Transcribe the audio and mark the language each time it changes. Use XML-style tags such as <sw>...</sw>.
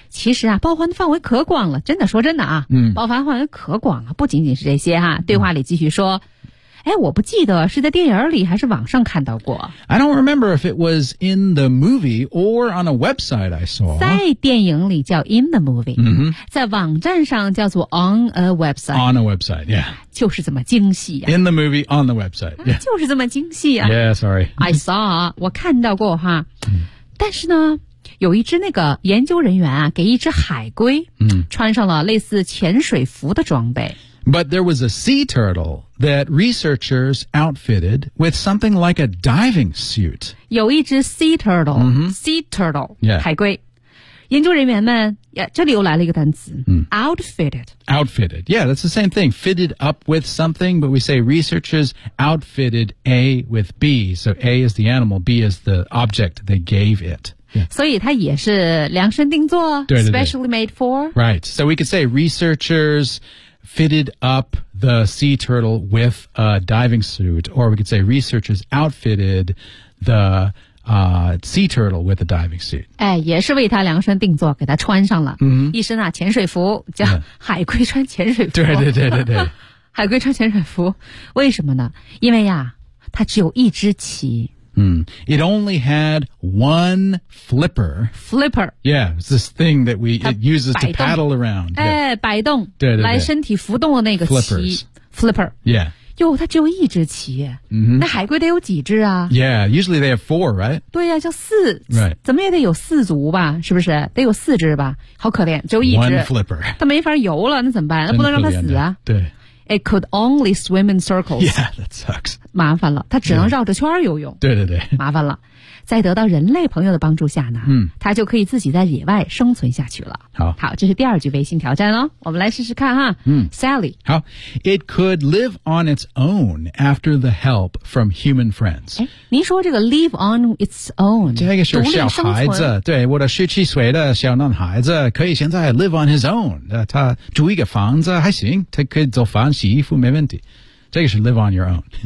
<zh>其实啊包含的范围可广了，真的，说真的啊、包含范围可广了，不仅仅是这些啊，对话里继续说。哎，我不记得是在电影里还是网上看到过。</zh> <en>I don't remember if it was in the movie or on a website I saw.</en> <zh>在电影里叫</zh> <en>in the movie,、</en> <zh>在网站上叫做</zh> <en>on a website. On a website, yeah.</en> <zh>就是这么精细、</zh> <en>In the movie, on the website, yeah.、</en> <zh>就是这么精细啊。</zh> <en>Yeah, sorry. I saw,</en> <zh>我看到过哈。但是呢有一只那个研究人员啊给一只海龟、穿上了类似潜水服的装备。</zh> <en>But there was a sea turtle that researchers outfitted with something like a diving suit. 有一只 sea turtle,、sea turtle,、</en> <zh>海龟。研究人员们，这里又来了一个单词、outfitted.</zh> <en>Outfitted, yeah, that's the same thing. Fitted up with something, but we say researchers outfitted A with B. So A is the animal, B is the object they gave it.</en> <zh>Yeah. 所以它也是量身定做</zh> <en>specially made for. Right. So we could say researchers fitted up the sea turtle with a diving suit. Or we could say researchers outfitted the、sea turtle with a diving suit.</en> <zh>哎，也是为它量身定做，给它穿上了、一身啊潜水服，叫海龟穿潜水服。对对对对对。海龟穿潜水服，为什么呢？因为呀，它只有一只鳍。</zh> <en>It only had one flipper. Flipper. Yeah, it's this thing that it uses to paddle around.</en> <zh>哎，摆动。对对对。来身体浮动的那个鳍。</zh> <en>Flippers. Flipper. Yeah.</en> <zh>哟，它只有一只鳍。那海龟得有几只啊？</zh> <en>Yeah, usually they have four, right?</en> <zh>对呀、叫四。</zh> <en>Right.</en> <zh>怎么也得有四足吧？是不是？得有四只吧？好可怜，只有一只。</zh> <en>One flipper.</en> <zh>它没法游了，那怎么办？那不能让它死啊。对。</zh> <en>It could only swim in circles. Yeah, that sucks.</en> <zh>麻烦了，它只能绕着圈游泳。对对对，麻烦了。在得到人类朋友的帮助下呢，它就可以自己在野外生存下去了。好，好，这是第二句微信挑战哦，我们来试试看哈。</zh> <en>Sally. 好 ，It could live on its own after the help from human friends.</en> <zh>哎，您说这个</zh> <en>live on its own，</en> <zh>这个是小孩子，对，我的十七岁的小男孩子可以现在</zh> <en>live on his own，</en> <zh>他住一个房子还行，他可以做饭、洗衣服没问题，这个是</zh> <en>live on your own。</en>